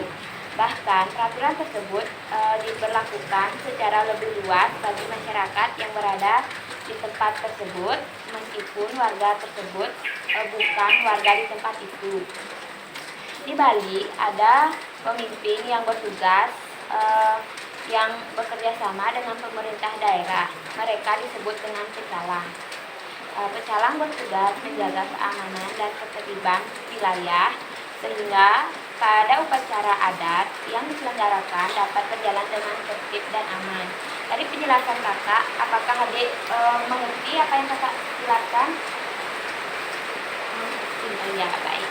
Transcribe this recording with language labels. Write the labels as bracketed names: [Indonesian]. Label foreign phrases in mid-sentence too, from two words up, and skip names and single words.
[Indonesian] Bahkan peraturan tersebut diberlakukan secara lebih luas bagi masyarakat yang berada di tempat tersebut, meskipun warga tersebut bukan warga di tempat itu. Di Bali ada pemimpin yang bertugas yang bekerja sama dengan pemerintah daerah. Mereka disebut dengan pecalang. Pecalang bertugas menjaga keamanan dan ketertiban wilayah sehingga pada upacara adat yang diselenggarakan dapat berjalan dengan tertib dan aman. Dari penjelasan kakak, apakah adik mengerti apa yang kakak jelaskan? Ya, baik.